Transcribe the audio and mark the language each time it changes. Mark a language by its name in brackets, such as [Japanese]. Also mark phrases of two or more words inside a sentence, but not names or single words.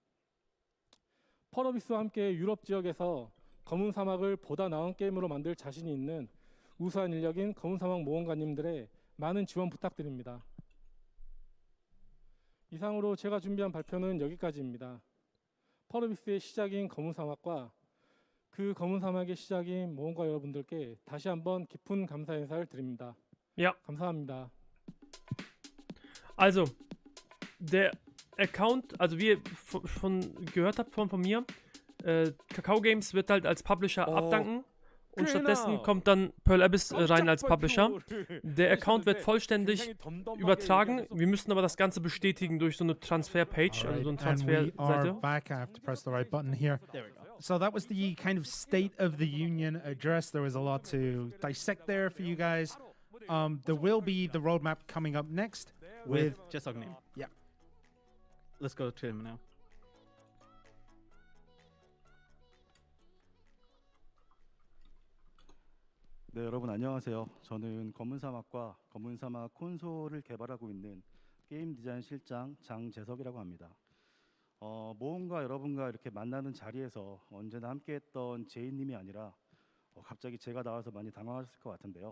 [Korean] 펄어비스와 함께 유럽 지역에서 검은 사막을 보다 나은 게임으로 만들 자신이 있는 우수한 인력인 검은 사막 모험가님들의 많은 지원 부탁드립니다. 이상으로 제가 준비한 발표는 여기까지입니다. 펄어비스의 시작인 검은 사막과 그 검은 사막의 시작인 모험가 여러분들께 다시 한번 깊은 감사 인사를 드립니다. [German] Ja. [Korean] 감사합니다. [German] Also, der Account, also wie ihr schon gehört habt von mir, Kakao Games wird halt als Publisher abdanken und stattdessen kommt dann Pearl Abyss rein als Publisher. Der Account wird vollständig übertragen. Wir müssen aber das Ganze bestätigen durch so eine Transfer-Page, also so eine Transferseite. [English] Back. I have to press the right button here. There we go. So that was the kind of State of the Union address. There was a lot to dissect there for you guys. There will be the roadmap coming up next with [Korean] 재석님. [English] Yeah. Let's go to him now. [Korean] 네, 여러분 안녕하세요. 저는 검은 사막과 검은 사막 콘솔을 개발하고 있는 게임 디자인 실장 장재석이라고 합니다. 모험가 여러분과 이렇게 만나는 자리에서 언제나 함께했던 제이님이 아니라 갑자기 제가 나와서 많이 당황하셨을 것 같은데요.